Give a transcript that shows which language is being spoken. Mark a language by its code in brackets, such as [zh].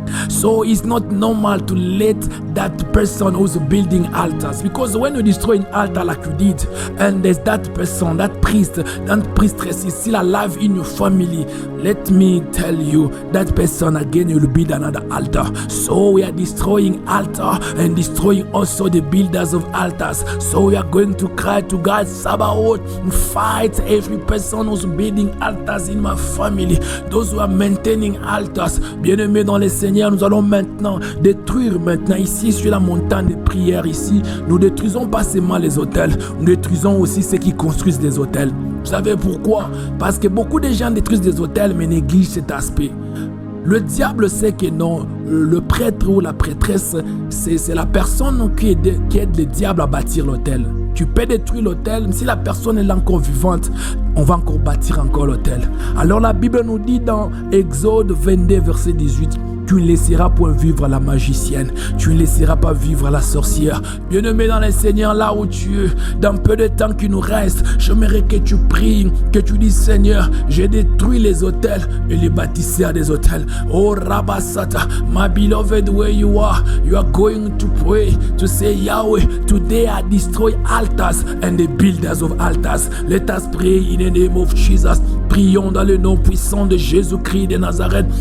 [en] So it's not normal to let that person who's building altars, because when you destroy an altar like you did, and there's that person, that priest, that priestess is still alive in your family, let me tell you, that person again will build another altar. So we are destroying altar and destroying also the builders of altars. So we are going to cry to God, Sabaoth, fight every person who's building altars in my family, those who are maintaining altars. [fr] Bien-aimés dans les Seigneur, nous allons maintenant détruire ici sur la montagne de prière ici. Nous détruisons pas seulement les hôtels, nous détruisons aussi ceux qui construisent des hôtels. Vous savez pourquoi? Parce que beaucoup de gens détruisent des hôtels mais négligent cet aspect. Le diable sait que non, le prêtre ou la prêtresse, c'est la personne qui aide le diable à bâtir l'hôtel. Tu peux détruire l'hôtel, mais si la personne est là encore vivante, on va encore bâtir encore l'hôtel. Alors la Bible nous dit dans Exode 22 verset 18, tu ne laisseras point vivre la magicienne, tu ne laisseras pas vivre la sorcière. Bien-aimé dans le Seigneur, là où tu es, dans peu de temps qui nous reste, j'aimerais que tu pries, que tu dis, Seigneur, j'ai détruit les hôtels et les bâtisseurs des hôtels. [en] Oh Rabasata, my beloved, where you are going to pray, to say, Yahweh, today I destroy altars and the builders of altars. Let us pray in the name of Jesus. [fr] Prions dans le nom puissant de Jésus-Christ de Nazareth.